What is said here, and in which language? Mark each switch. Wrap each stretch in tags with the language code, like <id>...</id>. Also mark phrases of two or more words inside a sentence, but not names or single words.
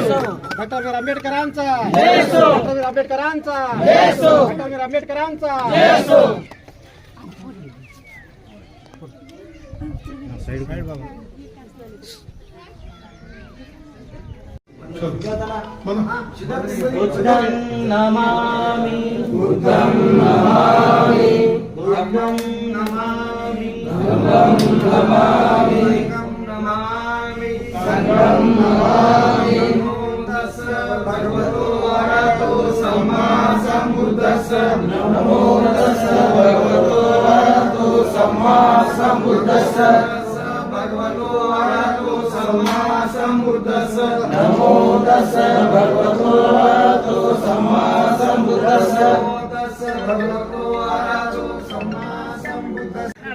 <mr>डॉक्टर बी आर आंबेडकरांचा जय असो। डॉक्टर बी आर आंबेडकरांचा जय असो। डॉक्टर बी आर आंबेडकरांचा जय असो।</mr> <pi>साइड बाबा बुद्धं नमामि बुद्धं नमामि बुद्धं नमामि धम्मं नमामि संघं नमामि नमो तस्स भगवतो अरहतो सम्मा सम्बुद्धस्स नमो तस्स भगवतो अरहतो सम्मा सम्बुद्धस्स भगवतो अरहतो सम्मा सम्बुद्धस्स नमो तस्स भगवतो अरहतो सम्मा सम्बुद्धस्स नमो तस्स भगवतो अरहतो सम्मा सम्बुद्धस्स।</pi>